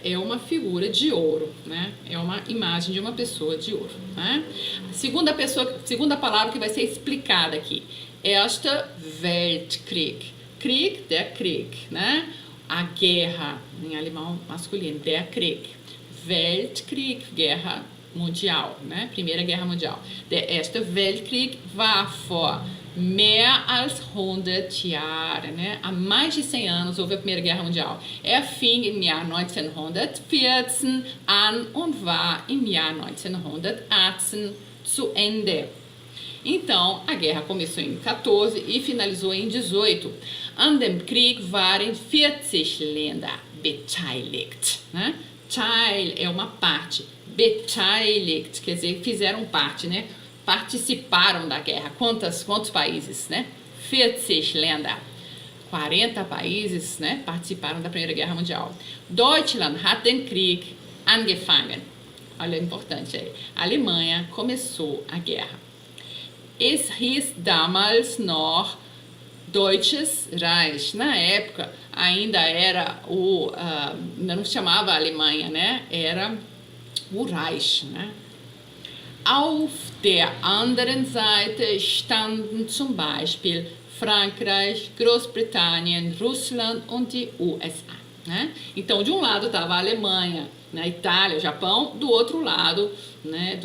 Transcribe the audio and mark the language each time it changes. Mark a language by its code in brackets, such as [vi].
[pt] É uma figura de ouro, né? É uma imagem de uma pessoa de ouro, né? Segunda palavra que vai ser explicada aqui. Erster Weltkrieg. Krieg, der Krieg, né? A guerra, em alemão masculino, der Krieg. Weltkrieg, guerra mundial, né? Primeira Guerra Mundial. [de] Der Erste Weltkrieg war vor mehr als 100 Jahren, né? [pt] Há mais de 100 anos houve a Primeira Guerra Mundial. [de] Fing im Jahr 1914 an und war im Jahr 1918 zu Ende. [pt] Então, a guerra começou em 14 e finalizou em 18. [de] An dem Krieg waren 40 Länder beteiligt, né? [pt] Teil é uma parte, beteiligt quer dizer fizeram parte, né? Participaram da guerra. Quantos países, né? 40 Länder. 40 países, né? Participaram da Primeira Guerra Mundial. [de] Deutschland hat den Krieg angefangen. [pt] Olha, importante aí. A Alemanha começou a guerra. [de] Es hieß damals noch Deutsches Reich. [pt] Na época, ainda era ainda não se chamava Alemanha, né? Era o Reich, né? [de] Auf der anderen Seite standen zum Beispiel Frankreich, Großbritannien, Russland und die USA. [pt] Né? Então, de um lado estava a Alemanha, né? Itália, Japão, do outro lado, né?